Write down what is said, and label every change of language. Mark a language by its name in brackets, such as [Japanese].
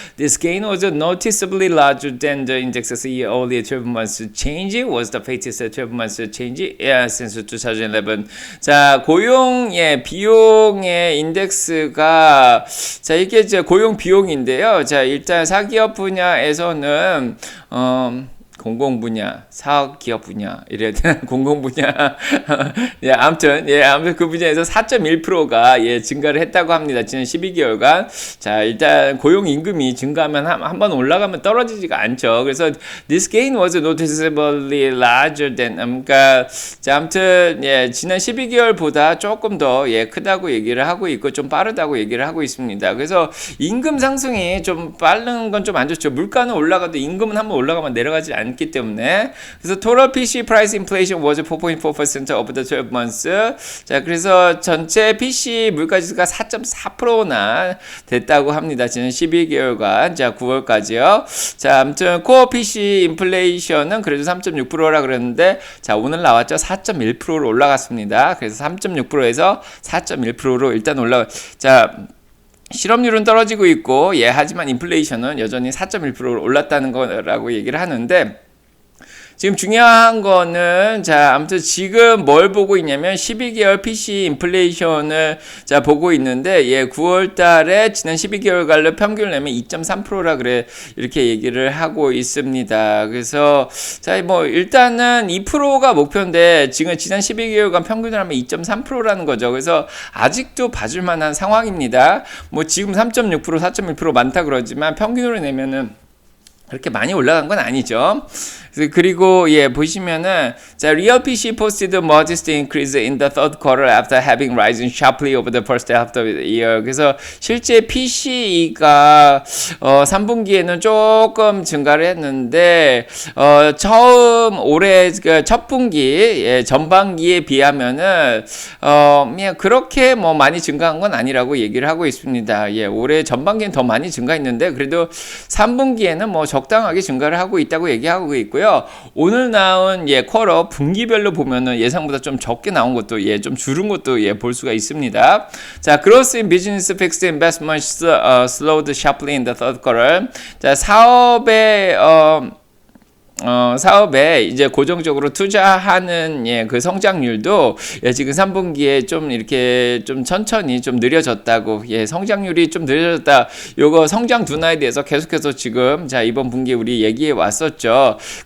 [English] This gain was noticeably larger than the index's earlier 12 months change. Was the fastest 12 months change since 2011. [Korean] 자, 고용 비용의 인덱스가, 자, 이게 이제 고용 비용인데요. 자, 일단 사기업 분야에서는 공공 분야, 사업 기업 분야 이래야 되나? 공공 분야. 아무튼 그 분야에서 4.1%가 증가를 했다고 합니다. 지난 12개월간. 자, 일단 고용 임금이 증가하면 한번 올라가면 떨어지지가 않죠. 그래서 [English] this gain was noticeably larger than, [Korean] 그러니까 자, 아무튼 지난 12개월보다 조금 더 크다고 얘기를 하고 있고 좀 빠르다고 얘기를 하고 있습니다. 그래서 임금 상승이 좀 빠른 건 좀 안 좋죠. 물가는 올라가도 임금은 한번 올라가면 내려가지 않기 때문에. [English] 그래서 total PC price inflation was 4.4% over the 12 months. [Korean] 자, 그래서 전체 PC 물가 지수가 4.4%나 됐다고 합니다. 지난 12개월간. 자, 9월까지요. 자, 아무튼 코어 PC 인플레이션은 그래도 3.6%라 그랬는데, 자, 오늘 나왔죠. 4.1%로 올라갔습니다. 그래서 3.6%에서 4.1%로 일단 자, 실업률은 떨어지고 있고, 하지만 인플레이션은 여전히 4.1%로 올랐다는 거라고 얘기를 하는데, 지금 중요한 거는, 자, 아무튼 지금 뭘 보고 있냐면 12개월 PC 인플레이션을 자 보고 있는데, 9월 달에 지난 12개월간로 평균을 내면 2.3%라 그래 이렇게 얘기를 하고 있습니다. 그래서 자, 일단은 2%가 목표인데 지금 지난 12개월간 평균을 하면 2.3%라는 거죠. 그래서 아직도 봐줄 만한 상황입니다. 지금 3.6%, 4.1% 많다 그러지만 평균으로 내면은 그렇게 많이 올라간 건 아니죠. 그리고 보시면은 자, [English] real PC posted the modest increase in the third quarter after having risen sharply over the first half of the year. [Korean] 그래서 실제 PC가 3분기에는 조금 증가를 했는데 처음 올해 첫 분기 전반기에 비하면은 그냥 그렇게 많이 증가한 건 아니라고 얘기를 하고 있습니다. 올해 전반기엔 더 많이 증가했는데 그래도 3분기에는 적당하게 증가를 하고 있다고 얘기하고 있고요. 오늘 나온 쿼터 분기별로 보면은 예상보다 좀 적게 나온 것도 좀 줄은 것도 볼 수가 있습니다. [English] 자, growth in business fixed investments slowed sharply in the third quarter. [Korean] 자, 사업의 사업에 이제 고정적으로 투자하는 그 성장률도 지금 3분기에 좀 이렇게 좀 천천히 좀 느려졌다고 성장률이 좀 느려졌다. 요거 성장 둔화에 대해서 계속해서 지금 자 이번 분기에 우리 얘기해 왔었죠.